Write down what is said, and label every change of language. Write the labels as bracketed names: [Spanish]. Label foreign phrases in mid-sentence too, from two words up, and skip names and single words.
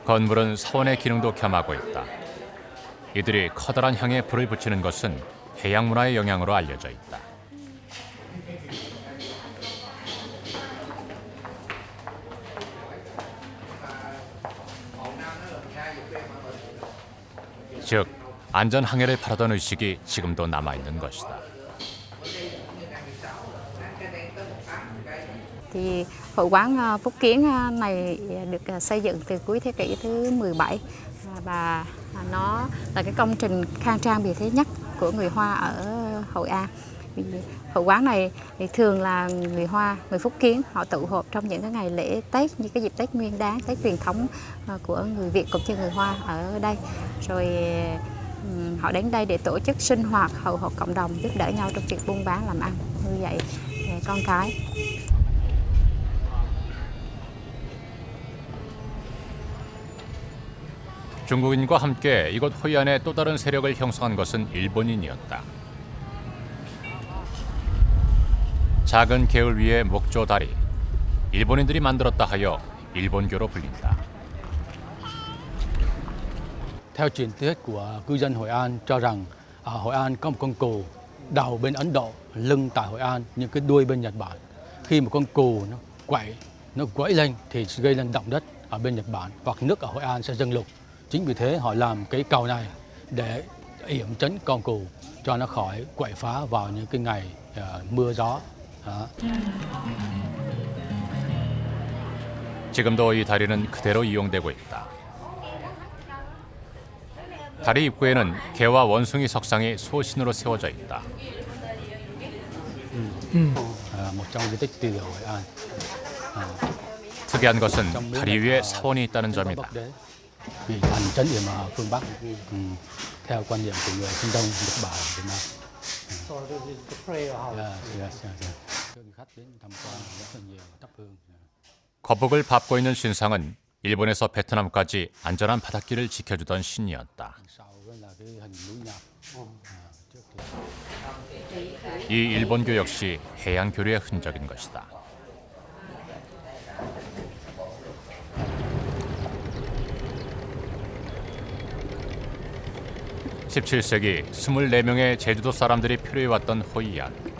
[Korean] 건물은 사원의 기능도 겸하고 있다. 이들이 커다란 향에 불을 붙이는 것은 해양 문화의 영향으로 알려져 있다. 즉, 안전 항해를 바라던 의식이 지금도 남아있는 것이다. [Vietnamese] Thì hội quán Phúc Kiến này được xây dựng từ cuối thế kỷ thứ 17 và nó là cái công trình khang trang bề thế nhất của người Hoa ở Hội An. Vì hội quán này thì thường là người Hoa, người Phúc Kiến họ tụ họp trong những cái ngày lễ Tết như cái dịp Tết Nguyên Đán, Tết truyền thống của người Việt cũng như người Hoa ở đây. Rồi họ đến đây để tổ chức sinh hoạt hậu họp cộng đồng, giúp đỡ nhau trong việc buôn bán làm ăn, nuôi dạy con cái. [Korean] 중국인과 함께 이곳 호이안에 또 다른 세력을 형성한 것은 일본인이었다. 작은 개울 위의 목조 다리, 일본인들이 만들었다 하여 일본교로 불린다. [Vietnamese] Theo truyền thuyết của cư dân Hội An cho rằng ở Hội An có một con cừu đầu bên Ấn Độ, lưng tại Hội An, những cái đuôi bên Nhật Bản. Khi một con cừu nó quẫy lên thì gây lên động đất ở bên Nhật Bản hoặc nước ở Hội An sẽ dâng lụt. Chính vì thế họ làm cái cầu này để yểm trấn con cừu cho nó khỏi quậy phá vào những cái ngày mưa gió. [Korean] 지금도 이 다리는 그대로 이용되고 있다. 다리 입구에는 개와 원숭이 석상이 소신으로 세워져 있다. [Vietnamese] Một trong di tích tiêu biểu Hội An. [Korean] 특이한 것은 다리 위에 사원이 있다는 점이다. [Vietnamese] Vì thành trấn yểm ở phương Bắc, theo quan niệm của người phương Đông, Nhật Bản, Việt Nam. khách đến tham quan rất là nhiều, thắp hương. [Korean] 거북을 밟고 있는 신상은 일본에서 베트남까지 안전한 바닷길을 지켜주던 신이었다. 이 일본교 역시 해양 교류의 흔적인 것이다. (17세기) 24명의 제주도 사람들이 표류해왔던 호이안.